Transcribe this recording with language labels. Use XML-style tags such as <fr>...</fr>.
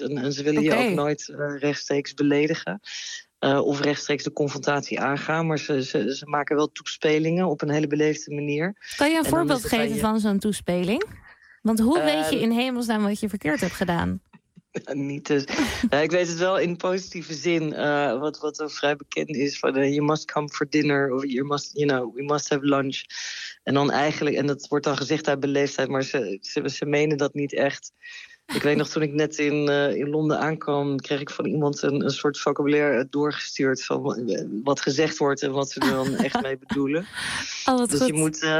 <nl>En ze willen je ook nooit rechtstreeks beledigen. Of rechtstreeks de confrontatie aangaan. Maar ze maken wel toespelingen op een hele beleefde manier. Kan je een voorbeeld geven van zo'n toespeling? Want hoe weet je in hemelsnaam wat je verkeerd hebt gedaan? Niet dus. Ik weet het wel in positieve zin. Wat er vrij bekend is.</nl> <en>Van, you must come for dinner. Of you must, you know, we must have lunch.</en> <nl>En dan eigenlijk, en dat wordt dan gezegd uit beleefdheid, maar ze menen dat niet echt. Ik weet nog, toen ik net in Londen aankwam, kreeg ik van iemand een soort vocabulaire doorgestuurd van wat gezegd wordt en wat ze er dan echt mee bedoelen. Oh, wat dus goed.</nl>